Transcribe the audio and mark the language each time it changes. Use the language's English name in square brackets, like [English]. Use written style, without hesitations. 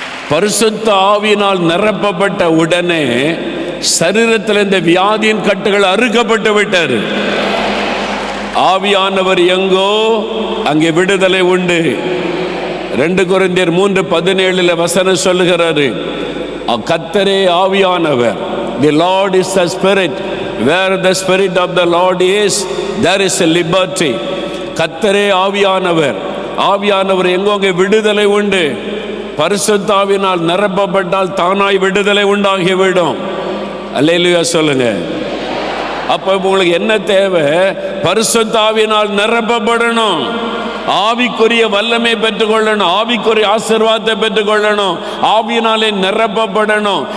[Tamil] பரிசுத்த ஆவியினால் நிரப்பப்பட்ட உடனே சரீரத்தில் இந்த வியாதியின் கட்டுகள் அறுக்கப்பட்டு விட்டார். ஆவியானவர் எங்கோ அங்கே விடுதலை உண்டு. 2 கொரிந்தியர் 3:17 வசனம் சொல்லுகிறாரு, கர்த்தரே ஆவியானவர். [English] The Lord is the Spirit. Where the Spirit of the Lord is, there is a liberty. [Tamil] கர்த்தரே ஆவியானவர். ஆவியானவர் எங்கோ அங்கே விடுதலை உண்டு. பரிசுத்த ஆவியினால் நிரப்பப்பட்டால் தானாய் விடுதலை உண்டாகிவிடும். அல்லேலூயா சொல்லுங்க. அப்போ உங்களுக்கு என்ன தேவை? பரிசுத்த ஆவியினால் நிரப்பப்படணும், ஆவிக்குரிய வல்லமை பெற்றுக்கொள்ளணும், ஆவிக்குரிய ஆசீர்வாதத்தை பெற்றுக்கொள்ளணும், ஆவியினாலே நிரப்பப்படணும்.